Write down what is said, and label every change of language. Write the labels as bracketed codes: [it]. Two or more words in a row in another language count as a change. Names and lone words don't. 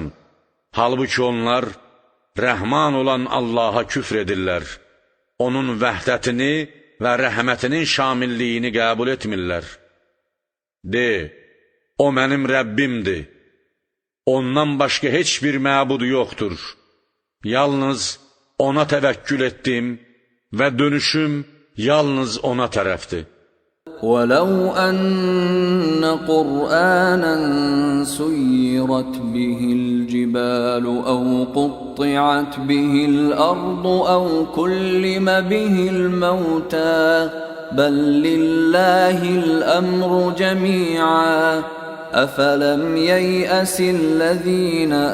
[az] Halbuki onlar Rəhman olan Allaha küfr edirlər, onun vəhdətini və rəhmətinin şamilliyini qəbul etmirlər. De, o mənim Rəbbimdir, ondan başqa heç bir məbud yoxdur. Yalnız ona təvəkkül etdim və dönüşüm yalnız ona tərəfdir. [ar] وَلَوْ أَنَّ قُرْآنًا سُيِّرَتْ بِهِ الْجِبَالُ أَوْ قُطِّعَتْ بِهِ الْأَرْضُ أَوْ كُلِّمَ بِهِ الْمَوْتَى بَل لِّلَّهِ الْأَمْرُ جَمِيعًا أَفَلَمْ يَيْأَسِ الَّذِينَ